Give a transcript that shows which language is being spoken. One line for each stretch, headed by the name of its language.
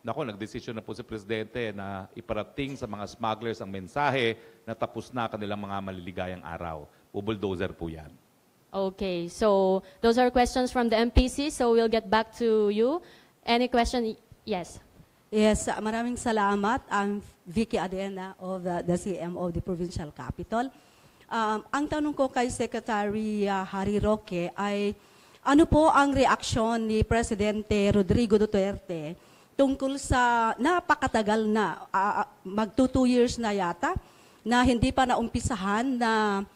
Filipino: Nako, nagdesisyon na po si Presidente na iparating sa mga smugglers ang mensahe na tapos na kanilang mga maliligayang araw. Bulldozer po yan.
English: Okay, so those are questions from the MPC, so we'll get back to you. Any question? Yes.
Filipino: Yes, maraming salamat.
English: I'm Vicky Adena of the CMO of the Provincial Capital.
Filipino: Ang tanong ko kay Secretary Harry Roque ay ano po ang reaksyon ni Presidente Rodrigo Duterte tungkol sa napakatagal na, magto 2 years na yata, na hindi pa naumpisahan na